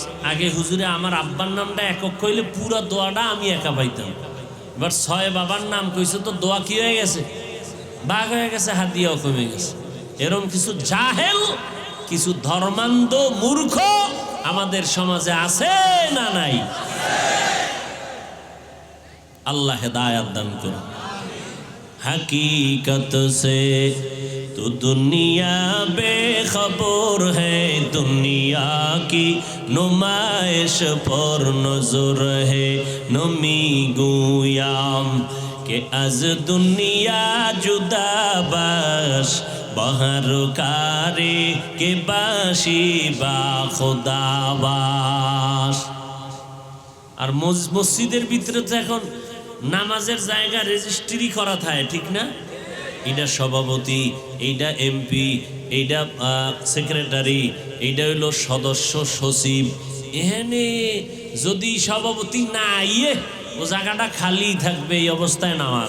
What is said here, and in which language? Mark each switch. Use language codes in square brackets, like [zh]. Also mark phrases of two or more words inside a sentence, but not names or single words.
[bn] আগে হুজুরে আমার আব্বার নামটা একক কইলে পুরো দোয়াটা আমি একা পাইতাম, এবার 6 বাবার নাম কইছে তো দোয়া কি হয়ে গেছে, ভাগ হয়ে গেছে, হাদিয়াও কমে গেছে। এরকম কিছু জাহেল, কিছু ধর্মান্ধ মূর্খ আমাদের সমাজে আছে না নাই? আল্লাহ হেদায়েত দান করুন। [ur] حقیقت سے تو دنیا بے خبر ہے، دنیا کی نمائش پر نظر ہے. [fa] نمی گویم که از دنیا جدا باش، به هر کاری که باشی با خدا باش. [bn] আর মসজিদের ভিতরে তো এখন নামাজের জায়গা রেজিস্ট্রি করা থাকে, ঠিক না? এইটা সভাপতি, এইটা এমপি, এইটা সেক্রেটারি, এইটা হইলো সদস্য সচিব। এখানে যদি সভাপতি না আইয়ে ও জায়গাটা খালি থাকবে, এই অবস্থায় নামাজ।